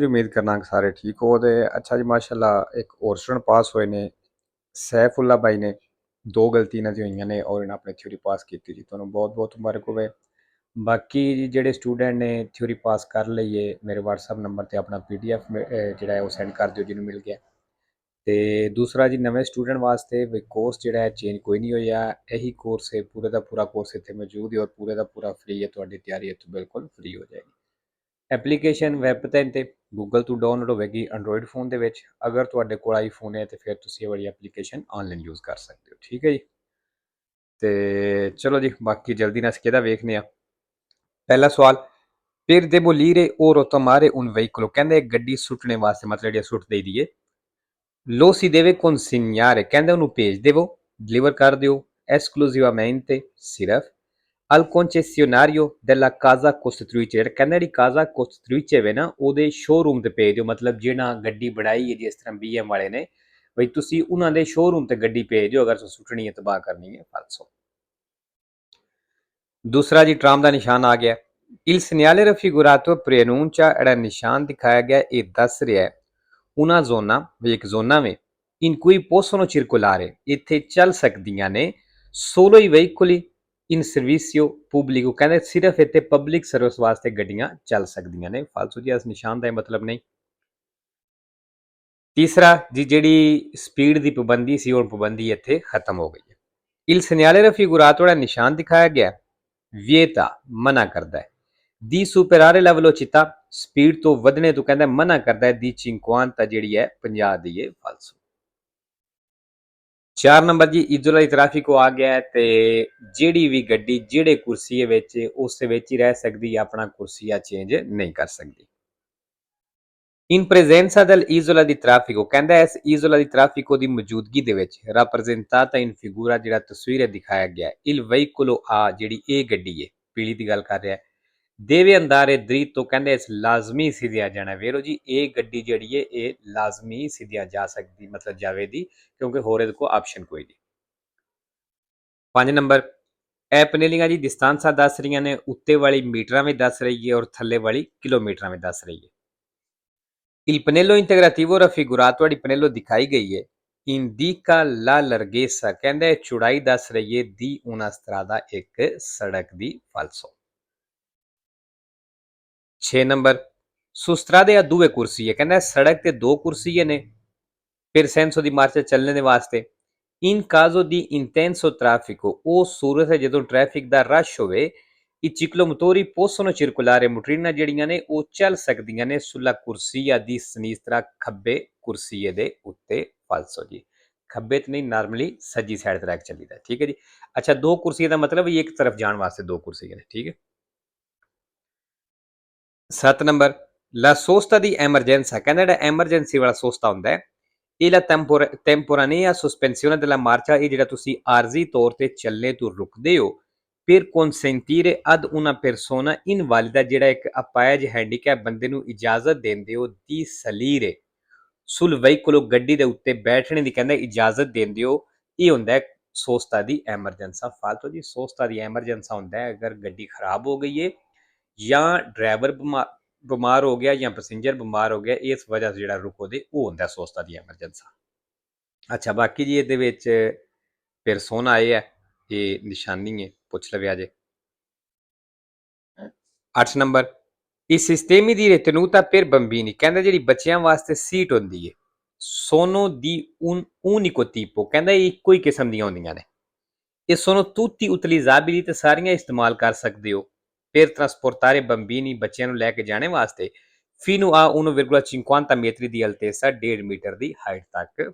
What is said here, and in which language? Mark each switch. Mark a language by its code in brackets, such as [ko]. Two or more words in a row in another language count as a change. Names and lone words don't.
[pa] ਉਮੀਦ ਕਰਨਾ ਕਿ ਸਾਰੇ ਠੀਕ ਹੋ ਦੇ। ਅੱਛਾ ਜੀ, ਮਾਸ਼ਾਅੱਲਾਹ ਇੱਕ ਔਰ ਸਟੂਡੈਂਟ ਪਾਸ ਹੋਏ ਨੇ, ਸੈਫੁੱਲਾ ਭਾਈ ਨੇ। ਦੋ ਗਲਤੀ ਇਨ੍ਹਾਂ ਦੀ ਹੋਈਆਂ ਨੇ ਔਰ ਇਨ੍ਹੇਂ ਅਪਣੀ ਥਿਊਰੀ ਪਾਸ ਕੀ ਥੀ। ਤੋ ਬਹੁਤ ਬਹੁਤ ਮੁਬਾਰਕ ਹੋਵੇ। ਬਾਕੀ ਜਿਹੜੇ ਸਟੂਡੈਂਟ ਨੇ ਥਿਊਰੀ ਪਾਸ ਕਰ ਲਈ ਹੈ, ਮੇਰੇ ਵਟਸਐਪ ਨੰਬਰ ਤੇ ਅਪਣਾ PDF ਜਿਹੜਾ ਹੈ ਉਹ ਸੈਂਡ ਕਰ ਦਿਓ ਜਿਹਨੂੰ ਮਿਲ ਗਿਆ। ਤੇ ਦੂਸਰਾ ਜੀ, ਨਵੇਂ ਸਟੂਡੈਂਟ ਵਾਸਤੇ ਵੀ ਕੋਰਸ ਜਿਹੜਾ ਹੈ ਚੇਂਜ ਕੋਈ ਨਹੀਂ ਹੋਇਆ। ਇਹੀ ਕੋਰਸ ਹੈ, ਪੂਰੇ ਦਾ ਪੂਰਾ ਕੋਰਸ ਇੱਥੇ ਮੌਜੂਦ ਹੈ ਔਰ ਪੂਰੇ ਦਾ ਪੂਰਾ ਫ੍ਰੀ ਹੈ। ਤੁਹਾਡੀ ਤਿਆਰੀ ਇੱਥੋਂ ਬਿਲਕੁਲ ਫ੍ਰੀ ਹੋ ਜਾਏਗੀ। ਐਪਲੀਕੇਸ਼ਨ ਵੈਬ 'ਤੇ ਗੂਗਲ ਤੋਂ ਡਾਊਨਲੋਡ ਹੋਵੇਗੀ ਐਂਡਰੋਇਡ ਫੋਨ ਦੇ ਵਿੱਚ। ਅਗਰ ਤੁਹਾਡੇ ਕੋਲ ਆਈਫੋਨ ਹੈ ਤਾਂ ਫਿਰ ਤੁਸੀਂ ਇਹ ਵਾਲੀ ਐਪਲੀਕੇਸ਼ਨ ਆਨਲਾਈਨ ਯੂਜ਼ ਕਰ ਸਕਦੇ ਹੋ। ਠੀਕ ਹੈ ਜੀ। ਤੇ ਚਲੋ ਜੀ, ਬਾਕੀ ਜਲਦੀ ਨਾਲ ਕਿਹਦਾ ਵੇਖਨੇ ਆ। ਪਹਿਲਾ ਸਵਾਲ, [it] per demolire o rottamare un veicolo, [pa] ਕਹਿੰਦੇ ਗੱਡੀ ਸੁੱਟਣੇ ਵਾਸਤੇ, ਮਤਲਬ ਜਿਹੜੀ ਸੁੱਟ ਦੇਈ ਦੀ ਏ, [it] lo si deve consegnare, [pa] ਕਹਿੰਦੇ ਉਹਨੂੰ ਭੇਜ ਦੇਵੋ, ਡਿਲੀਵਰ ਕਰ ਦਿਓ, [it] esclusivamente ਸਿਰਫ al concessionario della casa costruttrice, [pa] ਕਹਿੰਦੇ ਜਿਹੜੀ [it] casa costruttrice [pa] ਵੇ ਨਾ ਉਹਦੇ ਸ਼ੋਰੂਮ ਤੇ ਭੇਜ ਦਿਓ। ਮਤਲਬ ਜਿਹੜਾ ਗੱਡੀ ਬਣਾਈ ਹੈ, ਜਿਸ ਤਰ੍ਹਾਂ BM ਵਾਲੇ ਨੇ, ਬਈ ਤੁਸੀਂ ਉਹਨਾਂ ਦੇ ਸ਼ੋਰੂਮ ਤੇ ਗੱਡੀ ਭੇਜ ਦਿਓ ਅਗਰ ਤੁਸੀਂ ਸੁੱਟਣੀ ਹੈ, ਤਬਾਹ ਕਰਨੀ ਹੈ। ਫਾਲਸੋ। ਦੂਸਰਾ ਜੀ, ਟਰਾਮ ਦਾ ਨਿਸ਼ਾਨ ਆ ਗਿਆ। [it] Il segnale raffigurato preannuncia, [pa] ਜਿਹੜਾ ਨਿਸ਼ਾਨ ਦਿਖਾਇਆ ਗਿਆ ਇਹ ਦੱਸ ਰਿਹਾ ਹੈ [it] una zona, [pa] ਵੀ ਇੱਕ ਜ਼ੋਨਾ ਵੇ, [it] in cui possono circolare, [pa] ਇੱਥੇ ਚੱਲ ਸਕਦੀਆਂ ਨੇ, [it] solo i veicoli in servizio pubblico, [pa] ਕਹਿੰਦੇ ਸਿਰਫ ਇੱਥੇ ਪਬਲਿਕ ਸਰਵਿਸ ਵਾਸਤੇ ਗੱਡੀਆਂ ਚੱਲ ਸਕਦੀਆਂ ਨੇ। ਫਾਲਤੂ ਜੀ ਇਸ ਨਿਸ਼ਾਨ ਦਾ ਮਤਲਬ ਨਹੀਂ। ਤੀਸਰਾ ਜੀ, ਜਿਹੜੀ ਸਪੀਡ ਦੀ ਪਾਬੰਦੀ ਸੀ ਉਹ ਪਾਬੰਦੀ ਇੱਥੇ ਖਤਮ ਹੋ ਗਈ ਹੈ। [it] Il segnale raffigurato, [pa] ਜਿਹੜਾ ਨਿਸ਼ਾਨ ਦਿਖਾਇਆ ਗਿਆ, vieta, ਮਨਾ ਕਰਦਾ ਹੈ, [it] di superare la velocità, [pa] ਸਪੀਡ ਤੋਂ ਵਧਣੇ ਤੋਂ ਕਹਿੰਦਾ ਮਨਾ ਕਰਦਾ ਹੈ, di 50 ਜਿਹੜੀ ਹੈ 50 ਦੀ ਹੈ। ਫਾਲਸੋ। 4 ਨੰਬਰ ਜੀ, [it] isola di traffico [pa] ਆ ਗਿਆ ਹੈ ਤੇ ਜਿਹੜੀ ਵੀ ਗੱਡੀ ਜਿਹੜੇ ਕੁਰਸੀਏ ਵਿੱਚ ਉਸ ਵਿੱਚ ਹੀ ਰਹਿ ਸਕਦੀ ਹੈ, ਆਪਣਾ ਕੁਰਸੀਆ ਚੇਂਜ ਨਹੀਂ ਕਰ ਸਕਦੀ। [it] in presenza dell'isola di traffico, [pa] ਕਹਿੰਦਾ ਇਸ [it] isola di traffico [pa] ਦੀ ਮੌਜੂਦਗੀ ਦੇ ਵਿੱਚ, [it] rappresentata in figura, [pa] ਜਿਹੜਾ ਤਸਵੀਰ ਦਿਖਾਇਆ ਗਿਆ, [it] il veicolo A, [pa] ਜਿਹੜੀ ਇਹ ਗੱਡੀ ਹੈ, ਪੀਲੀ ਦੀ ਗੱਲ ਕਰ ਰਿਹਾ ਹੈ, [it] deve andare dritto, [pa] ਕਹਿੰਦੇ ਇਸ ਲਾਜ਼ਮੀ ਸਿੱਧਿਆ ਜਾਣਾ। ਵੇਰੋ ਜੀ, ਇਹ ਗੱਡੀ ਜਿਹੜੀ ਹੈ ਇਹ ਲਾਜ਼ਮੀ ਸਿੱਧਿਆ ਜਾ ਸਕਦੀ, ਮਤਲਬ ਜਾਵੇਗੀ, ਕਿਉਂਕਿ ਹੋਰ ਇਹਦੇ ਕੋਲ ਆਪਸ਼ਨ ਕੋਈ ਨਹੀਂ। 5 ਨੰਬਰ, ਇਹ ਪਨੇਲਿੰਗਾਂ ਜੀ ਡਿਸਟੈਂਸਾਂ ਦੱਸ ਰਹੀਆਂ ਨੇ, ਉੱਤੇ ਵਾਲੀ ਮੀਟਰਾਂ ਵਿੱਚ ਦੱਸ ਰਹੀ ਹੈ ਔਰ ਥੱਲੇ ਵਾਲੀ ਕਿਲੋਮੀਟਰਾਂ ਵਿੱਚ ਦੱਸ ਰਹੀ ਹੈ। [it] Il pannello integrativo raffigurato, [pa] ਜਿਹੜੀ ਪਨੇਲੋ ਦਿਖਾਈ ਗਈ ਹੈ, [it] indica la larghezza, [pa] ਕਹਿੰਦੇ ਚੌੜਾਈ ਦੱਸ ਰਹੀ ਹੈ [it] di una strada, [pa] ਇੱਕ ਸੜਕ ਦੀ। ਫਾਲਸੋ। 6 ਨੰਬਰ, [it] su strade a due corsie, [pa] ਕਹਿੰਦਾ ਸੜਕ ਤੇ ਦੋ ਕੁਰਸੀਏ ਨੇ [it] per senso di marcia, [pa] ਚੱਲਣੇ ਦੇ ਵਾਸਤੇ। [it] in caso di intenso traffico, [pa] ਉਹ ਸੂਰਤ ਹੈ ਜਦੋਂ ਟ੍ਰੈਫਿਕ ਦਾ ਰਸ਼ ਹੋਵੇ, [it] i ciclomotori possono circolare, [pa] ਮੋਟਰੀਨਾਂ ਜਿਹੜੀਆਂ ਨੇ ਉਹ ਚੱਲ ਸਕਦੀਆਂ ਨੇ [it] sulla corsia di sinistra, [pa] ਖੱਬੇ ਕੁਰਸੀਏ ਦੇ ਉੱਤੇ। ਫਾਲਸੋ ਜੀ, ਖੱਬੇ ਤੇ ਨਹੀਂ, ਨਾਰਮਲੀ ਸੱਜੀ ਸਾਈਡ ਤੇ ਰੱਖ ਚੱਲੀਦਾ। ਠੀਕ ਹੈ ਜੀ। ਅੱਛਾ, ਦੋ ਕੁਰਸੀਆਂ ਦਾ ਮਤਲਬ ਇੱਕ ਤਰਫ ਜਾਣ ਵਾਸਤੇ ਦੋ ਕੁਰਸੀਆਂ ਨੇ। ਠੀਕ ਹੈ। 7 ਨੰਬਰ, [it] la sosta di emergenza, [pa] ਕਹਿੰਦਾ ਜਿਹੜਾ ਐਮਰਜੈਂਸੀ ਵਾਲਾ ਸੋਸਤਾ ਹੁੰਦਾ ਹੈ, ਇਹ [it] la temporanea sospensione della marcia, [pa] ਇਹ ਜਿਹੜਾ ਤੁਸੀਂ ਆਰਜ਼ੀ ਤੌਰ ਤੇ ਚੱਲਣੇ ਤੋਂ ਰੁਕਦੇ ਹੋ, [it] per consentire ad una persona invalida, [pa] ਜਿਹੜਾ ਇੱਕ ਅਪਾਹਜ ਹੈਂਡੀਕੈਪ ਬੰਦੇ ਨੂੰ ਇਜਾਜ਼ਤ ਦਿੰਦੇ ਹੋ, [it] di salire sul veicolo, [pa] ਗੱਡੀ ਦੇ ਉੱਤੇ ਬੈਠਣੇ ਦੀ ਕਹਿੰਦਾ ਇਜਾਜ਼ਤ ਦਿੰਦੇ ਹੋ। ਇਹ ਹੁੰਦਾ ਹੈ [it] sosta di emergenza. [pa] ਫਾਲਤੂ ਜੀ, [it] sosta di emergenza [pa] ਹੁੰਦਾ ਹੈ ਅਗਰ ਗੱਡੀ ਖਰਾਬ ਹੋ ਗਈ ਹੈ ਜਾਂ ਡਰਾਈਵਰ ਬਿਮਾਰ ਹੋ ਗਿਆ ਜਾਂ ਪੈਸੇਂਜਰ ਬਿਮਾਰ ਹੋ ਗਿਆ, ਇਸ ਵਜ੍ਹਾ ਤੋਂ ਜਿਹੜਾ ਰੁਕੋ ਦੇ, ਉਹ ਹੁੰਦਾ [it] sosta di emergenza. [pa] ਅੱਛਾ, ਬਾਕੀ ਜੀ ਇਹਦੇ ਵਿੱਚ ਪਰਸੋਨਾ ਆਏ ਹੈ, ਇਹ ਨਿਸ਼ਾਨੀ ਹੈ, ਪੁੱਛ ਲਵਿਆ ਜੇ। 8 ਨੰਬਰ, [it] i sistemi di ritenuta per bambini, [pa] ਕਹਿੰਦਾ ਜਿਹੜੀ ਬੱਚਿਆਂ ਵਾਸਤੇ ਸੀਟ ਹੁੰਦੀ ਹੈ, [it] sono di un unico tipo, [pa] ਕਹਿੰਦਾ ਇਹ ਇੱਕੋ ਹੀ ਕਿਸਮ ਦੀਆਂ ਹੁੰਦੀਆਂ ਨੇ। [it] ਇਹ sono tutti utilizzabili, [pa] ਤੇ ਸਾਰੀਆਂ ਇਸਤੇਮਾਲ ਕਰ ਸਕਦੇ ਹੋ। [it] per trasportare bambini, [pa] ਬੱਚਿਆਂ ਨੂੰ ਲੈ ਕੇ ਜਾਣੇ ਵਾਸਤੇ, [it] fino a 1,50 metri ਦੀ altezza, [pa] 1.5 ਮੀਟਰ ਦੀ ਹਾਈਟ ਤੱਕ।